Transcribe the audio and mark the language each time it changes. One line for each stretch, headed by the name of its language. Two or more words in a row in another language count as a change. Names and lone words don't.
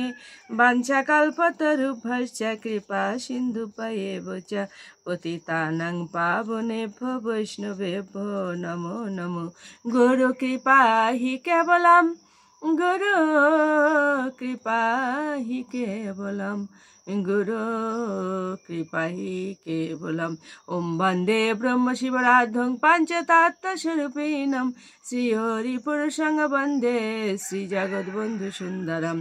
Sanskrit: বাঞ্ছাকল্পতরুভ্যশ্চ কৃপা সিন্ধুভ্যেব চ পতিতানাং পাবনেভ্যো বৈষ্ণবেভ্যো নমো নমো। গুরু কৃপা হি কেবলম, গুরু কৃপা হি কেবলম, গুরু কৃপা হি কেবলম। ওম বন্দে ব্রহ্ম শিবরাধ্যং পঞ্চতত্ত্বস্বরূপিণম শ্রী হরি পুরুষং বন্দে শ্রী জগৎবন্ধু সুন্দরম।